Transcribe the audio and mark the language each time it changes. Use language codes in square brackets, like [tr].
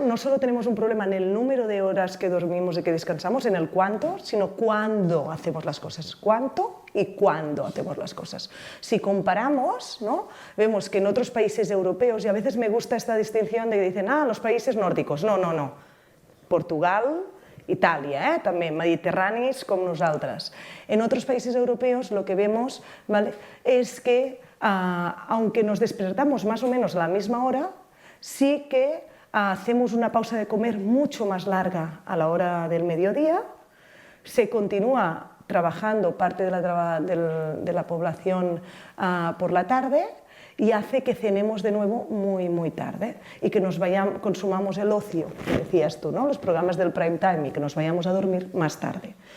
[es] No solo tenemos un problema en el número de horas que dormimos y que descansamos, en el cuánto, sino cuándo hacemos las cosas. Cuánto y cuándo hacemos las cosas. Si comparamos, ¿no? Vemos que en otros países europeos, y a veces me gusta esta distinción de que dicen, los países nórdicos. No, no, no. [ca] Portugal, Itàlia, també mediterranis com nosaltres. [es] En otros países europeos lo que vemos, ¿vale?, es que, aunque nos despertamos más o menos a la misma hora, sí que hacemos una pausa de comer mucho más larga a la hora del mediodía, se continúa trabajando parte de la población por la tarde, y hace que cenemos de nuevo muy, muy tarde y que consumamos el ocio, que decías tú, ¿no? Los programas del prime time, y que nos vayamos a dormir más tarde.